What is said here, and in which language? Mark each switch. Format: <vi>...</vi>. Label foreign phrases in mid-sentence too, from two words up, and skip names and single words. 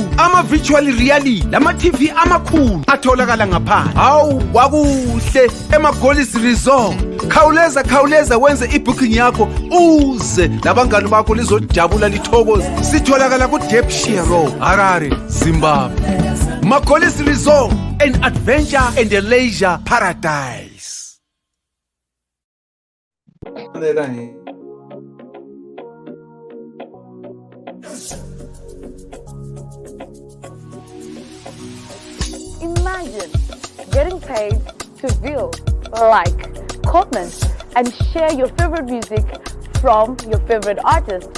<nd>Ama-virtual reality lama-TV amakhulu atholakala ngaphandle. Hawu wakuhle ema-Goddess Resort. Khawuleza wenze ibooking yakho uze labangani bakho lizojabula lithokoze. Sitholakala ku-Debshire Road, Harare, Zimbabwe.</nd> <en>Ma-Goddess Resort, an adventure and a leisure paradise. Imagine getting paid to view, like, comment, and share your favorite music from your favorite artist.</en>